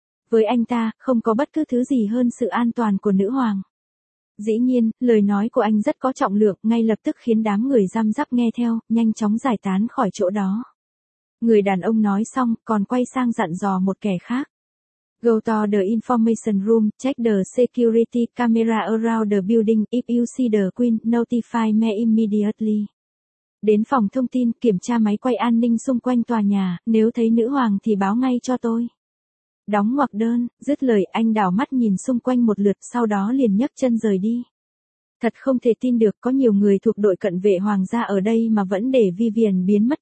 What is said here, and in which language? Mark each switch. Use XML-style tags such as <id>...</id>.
<vi>Với anh ta, không có bất cứ thứ gì hơn sự an toàn của nữ hoàng. Dĩ nhiên, lời nói của anh rất có trọng lượng, ngay lập tức khiến đám người răm rắp nghe theo, nhanh chóng giải tán khỏi chỗ đó. Người đàn ông nói xong, còn quay sang dặn dò một kẻ khác.</vi> <en>Go to the information room, check the security camera around the building, if you see the queen, notify me immediately.</en> <vi>Đến phòng thông tin, kiểm tra máy quay an ninh xung quanh tòa nhà, nếu thấy nữ hoàng thì báo ngay cho tôi. Đóng ngoặc đơn, dứt lời, anh đảo mắt nhìn xung quanh một lượt, sau đó liền nhấc chân rời đi. Thật không thể tin được có nhiều người thuộc đội cận vệ hoàng gia ở đây mà vẫn để Vivian biến mất.</vi>